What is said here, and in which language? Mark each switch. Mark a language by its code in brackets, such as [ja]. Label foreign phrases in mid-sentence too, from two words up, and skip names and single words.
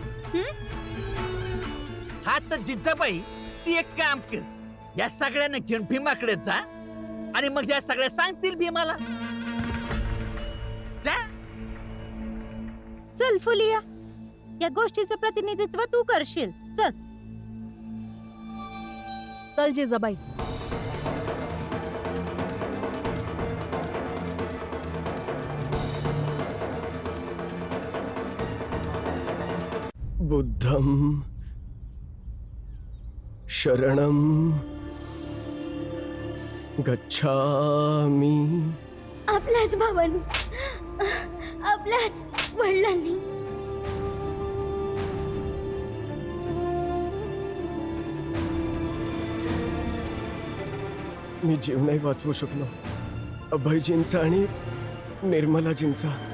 [mr] हा तर जिजाबाई, ती एक काम कर, या सगळ्यांना घेऊन भीमाकडे जा आणि मग या सगळ्या सांगतील भीमाला. जा. चल फुलिया, या गोष्टीचं प्रतिनिधित्व तू करशील. चल चल जिजाबाई. [pi] बुद्धं शरणं गच्छामि. [mr] आपल्याच भावानी, आपल्याच वडिलांनी मी जीव नाही वाचवू शकलो, अभयजींचा आणि निर्मलाजींचा.